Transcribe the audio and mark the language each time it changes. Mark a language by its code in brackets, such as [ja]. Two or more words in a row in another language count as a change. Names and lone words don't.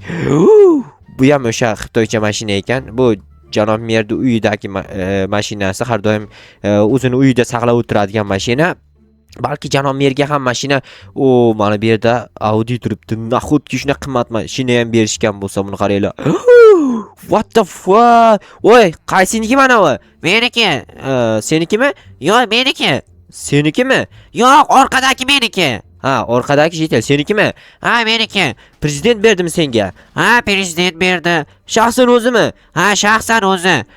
[uz] Bu ham o'sha xitoycha mashina ekan. Bu janob merning uyidagi mashinasi, har doim o'zini uyida saqlab o'tiradigan mashina. Balki janob merga ham mashina, mana bu yerda Audi turibdi. Nahotki shuna qimmat mashina ham berishgan bo'lsa, buni qaranglar. [en] What the fuck? [uz] Qaysiniki mana bu? Meniki. Senikimi? Yo'q, meniki. Senikimi? Yo'q, orqadagi meniki. Orqadagi Jetel seniki?mi? Meniki. Prezident berdimi senga? Prezident berdi. Shaxsan o'zimi? Shaxsan o'zi.